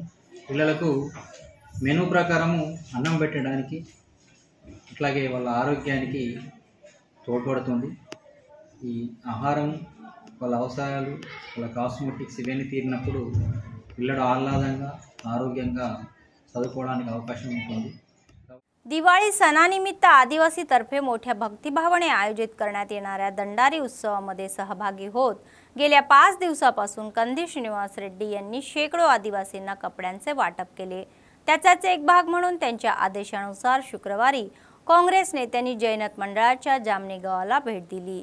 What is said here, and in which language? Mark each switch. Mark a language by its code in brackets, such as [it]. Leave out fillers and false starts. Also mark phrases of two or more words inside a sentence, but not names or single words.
[te] పిల్లలకు మెనూ ప్రకారము అన్నం పెట్టడానికి అట్లాగే వాళ్ళ ఆరోగ్యానికి తోడ్పడుతుంది. ఈ ఆహారం వాళ్ళ అవసరాలు, వాళ్ళ కాస్మెటిక్స్ ఇవన్నీ తీరినప్పుడు పిల్లడు ఆహ్లాదంగా ఆరోగ్యంగా చదువుకోవడానికి అవకాశం ఉంటుంది. [mr] दिवाळी सणानिमित्त आदिवासी तर्फे मोठ्या भक्तिभावाने आयोजित करण्यात येणाऱ्या दंडारी उत्सवामध्ये सहभागी होत गेल्या 5 दिवसापासून कंदी श्रीनिवास रेड्डी यांनी शेकडो आदिवासींना कपड्यांचे वाटप केले. त्याचाच एक भाग म्हणून त्यांच्या आदेशानुसार शुक्रवारी काँग्रेस नेत्यांनी जैनत मंडळाच्या जामणी गावाला भेट दिली.